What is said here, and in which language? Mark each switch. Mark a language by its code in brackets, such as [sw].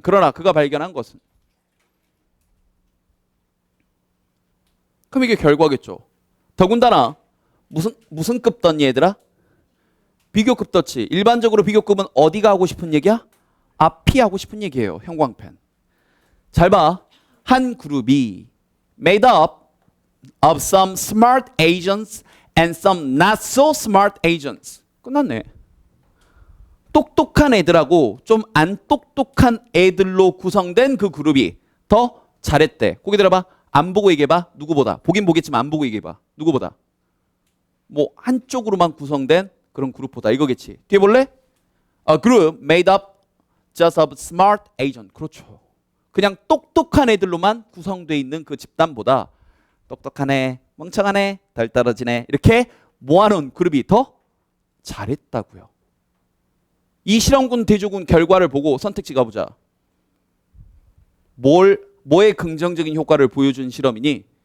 [ko] 그러나 그가 발견한 것은. 그럼 이게 결과겠죠. 더군다나 무슨 급 떴니 얘들아? 비교급 떴지. 일반적으로 비교급은 어디가 하고 싶은 얘기야? 앞이 하고 싶은 얘기예요. 형광펜. 잘 봐. 한 그룹이 [en] made up of some smart agents and some not so smart agents. [ko] 끝났네. 똑똑한 애들하고 좀 안 똑똑한 애들로 구성된 그 그룹이 더 잘했대. 고개 들어봐. 안 보고 얘기해봐. 누구보다. 보긴 보겠지만 안 보고 얘기해봐. 누구보다. 뭐 한쪽으로만 구성된 그런 그룹보다. 이거겠지. 뒤에 볼래? [en] A group made up just of smart agent. [ko] 그렇죠. 그냥 똑똑한 애들로만 구성되어 있는 그 집단보다 똑똑한 애, 멍청한 애, 덜 떨어지네 이렇게 모아놓은 그룹이 더 잘했다고요. 이 실험군 대조군 결과를 보고 선택지 가보자. 뭐의 긍정적인 효과를 보여준 실험이니?